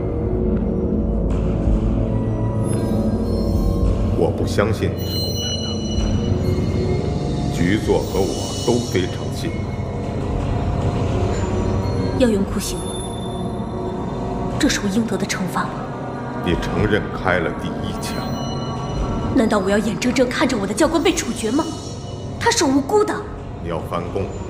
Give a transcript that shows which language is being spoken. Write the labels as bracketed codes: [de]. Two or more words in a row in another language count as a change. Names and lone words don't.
[zh] 我不相信你是共產黨。局座和我都非常信任。要用酷刑，這是我應得的懲罰嗎？你承認開了第一槍。難道我要眼睜睜看着我的教官被處決嗎？他是無辜的。你要翻供？